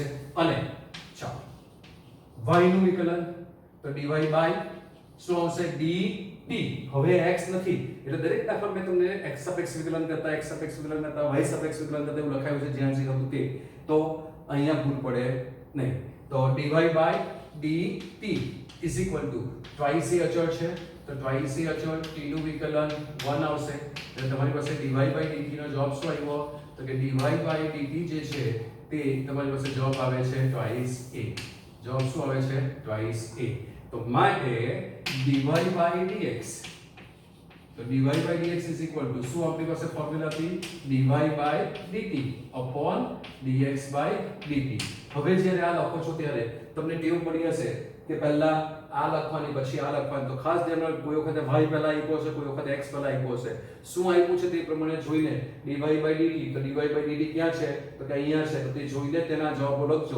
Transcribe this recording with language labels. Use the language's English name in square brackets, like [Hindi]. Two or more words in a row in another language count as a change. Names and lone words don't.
[Gujarati] અને ચાલો y નું વિકલન તો [English] dy by [Gujarati] શું આવશે dt. હવે x નથી એટલે દરેક દાખલા મેં તમને x સાપેક્ષ વિકલન કરતા, x સાપેક્ષ વિકલન કરતા, y સાપેક્ષ વિકલન કરતા એવું લખાયું છે જ્યાં જે હતું તે. તો અહીંયા ભૂલ પડે નહીં. તો [English] dy by dt is equal to twice a [Gujarati] અચળ છે તો [English] twice a [Gujarati] અચળ t નું વિકલન 1 આવશે. એટલે તમારી પાસે [English] dy by dt [Gujarati] નો જવાબ શું આવ્યો? તો કે [English] dy by dt [Gujarati] જે છે તે તમારી પાસે જવાબ આવે છે [English] twice a. [Gujarati] જવાબ શું આવે છે? [English] twice a. [Gujarati] તો માટે [English] dy by dx, [Gujarati] તો [English] dy by dx is equal to [Gujarati] શું આપણી પાસે ફોર્મ્યુલા હતી? [English] dy by dt upon dx by dt. [Gujarati] હવે જ્યારે આ લખો છો ત્યારે તમને ટેવ પડી હશે કે પહેલા આ લખવાની પછી આ લખવાની. તો ખાસ ધ્યાન રાખો, કોઈ વખતે y પહેલા આપ્યો છે, કોઈ વખતે x પહેલા આપ્યો છે. શું આપ્યું છે તે પ્રમાણે જોઈને [English] dy by dt, [Gujarati] તો [English] dy by dt [Gujarati] ક્યાં છે? તો કે અહીંયા છે. તો તે જોઈને તેના જવાબો લખજો.